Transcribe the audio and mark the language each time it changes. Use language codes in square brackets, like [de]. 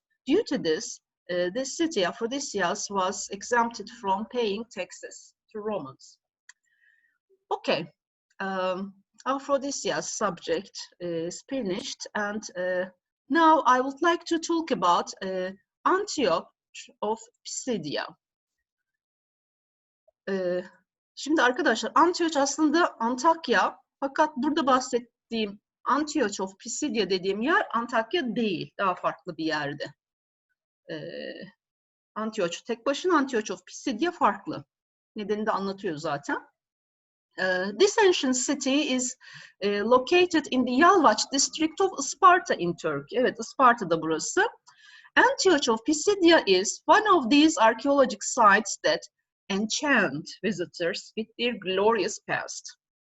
[en] Due to this, this city, Aphrodisias, was exempted from paying taxes to Romans. Okay, Aphrodisias subject is finished, and now I would like to talk about Antioch of Pisidia. [tr] Şimdi arkadaşlar, Antioch aslında Antakya, fakat burada bahsettiğim Antioch of Pisidia dediğim yer Antakya değil, daha farklı bir yerde. Antioch tek başına, Antioch of Pisidia farklı. Nedenini de anlatıyor zaten. [en] This ancient city is located in the Yalvaç district of Isparta in Turkey. [tr] Evet, Isparta'da burası. [en] Antioch of Pisidia is one of these archaeologic sites that enchant visitors with their glorious past.